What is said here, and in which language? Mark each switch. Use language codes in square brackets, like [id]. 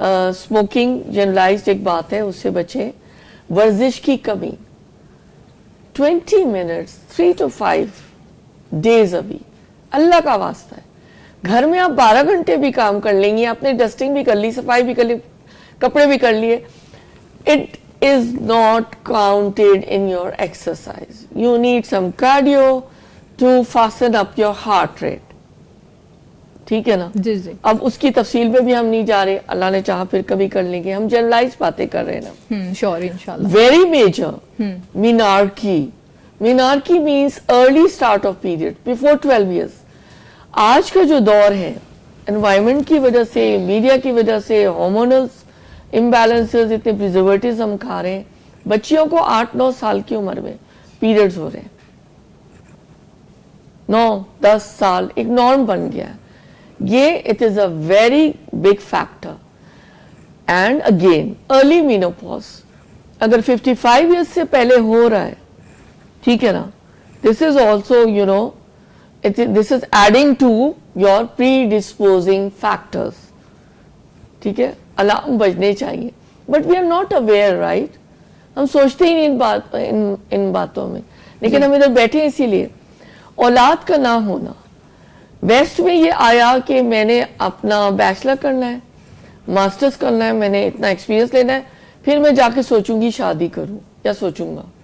[ur] Smoking generalised ایک بات ہے, اس سے بچیں. ورزش کی کمی, 20 minutes [en] 3 to 5 days a week, [ur] اللہ کا واسطہ ہے. گھر میں آپ 12 گھنٹے بھی کام کر لیں گے, آپ نے ڈسٹنگ بھی کر لی, صفائی بھی کر لی, کپڑے بھی کر لیے, [en] it is not counted in your exercise. You need some cardio to fasten up your heart rate. [ur] ٹھیک ہے نا. جی جی. اب اس کی تفصیل پہ بھی ہم نہیں جا رہے, اللہ نے چاہا پھر کبھی کر لیں گے, ہم جنرلائز باتیں کر رہے ہیں نا. [en] Sure انشاءاللہ. Very major menarche. Menarche means early start of period before 12 years. [ur] آج کا جو دور ہے انوائرمنٹ کی وجہ سے, میڈیا کی وجہ سے, ہارمونلز امبیلنسز, اتنے پریزرویٹیوز ہم کھا رہے ہیں, بچیوں کو 8-9 سال کی عمر میں پیریڈز ہو رہے ہیں. 9-10 سال ایک نارم بن گیا ہے. یہ [en] It is a very big factor. And again early menopause [ur] اگر 55 ایئرس سے پہلے ہو رہا ہے, ٹھیک ہے نا, [en] This is also you know this is adding to your predisposing factors. [ur] ٹھیک ہے, الارم بجنے چاہیے, [en] but we are not aware, right? [ur] ہم سوچتے ہی نہیں ان باتوں میں, لیکن ہم ادھر بیٹھے اسی لیے. اولاد کا نہ ہونا, ویسٹ میں یہ آیا کہ میں نے اپنا بیچلر کرنا ہے, ماسٹرز کرنا ہے, میں نے اتنا ایکسپیرینس لینا ہے, پھر میں جا کے سوچوں گی شادی کروں یا سوچوں گا.